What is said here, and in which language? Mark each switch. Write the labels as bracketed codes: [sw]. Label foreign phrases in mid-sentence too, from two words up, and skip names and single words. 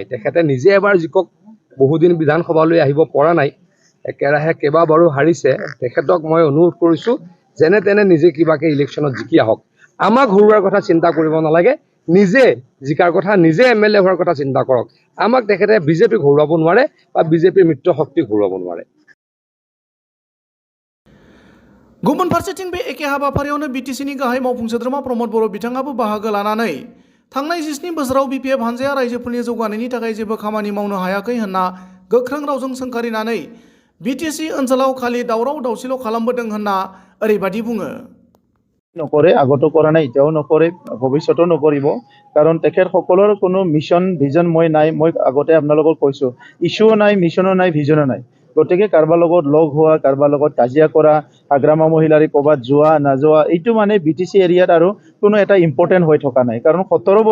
[as] তেখেতে নিজে এবাৰ জিকক, বহুদিন বিধানসভালৈ আহিব পৰা নাই, একেৰাহে কেইবাবাৰো হাৰিছে। তেখেতক মই অনুৰোধ কৰিছোঁ, যেনে তেনে নিজে কিবাকে ইলেকশ্যনত জিকি আহক। আমাক হৰুৱাৰ কথা চিন্তা কৰিব নালাগে, নিজে জিকাৰ কথা, নিজে MLA হোৱাৰ কথা চিন্তা কৰক। আমাক তেখেতে বিজেপিক হৰুৱাব নোৱাৰে বা বিজেপিৰ মিত্ৰ শক্তিক হৰুৱাব নোৱাৰে। [brx] गुबुन फारसेथिं बे एखे हाबाफारियावनो BTCनि गाहाय मावफुं सोद्रोमा प्रमद बर' बिथाङाबो बाहागो लानानै थांनाय 17 बोसोराव BPF हानजाया रायजोफोरनि जौगानायनि थाखाय जेबो खामानि मावनो हायाखै होनना गोख्रों रावजों सोंखारिनानै BTC ओनसोलाव खालि दावराव दावसिल' खालामबोदों होनना ओरैबायदि बुङो। [as] নকৰে, আগতো কৰা নাই, এতিয়াও নকৰে, ভৱিষ্যতেও নকৰিব। কাৰণ তেখেতসকলৰ কোনো [en] mission vision [as] নাই। মই আগতে আপোনালোকক কৈছোঁ, ইছ্যুও নাই, মিছনো নাই, ভিজনো নাই। গতিকে কাৰোবাৰ লগত লগ হোৱা, কাৰোবাৰ লগত কাজিয়া কৰা, আগ্ৰামা মহিলাৰী ক'ৰবাত যোৱা নাযোৱা, এইটো মানে BTC এৰিয়াত আৰু কোনো এটা ইম্পৰ্টেণ্ট হৈ থকা নাই।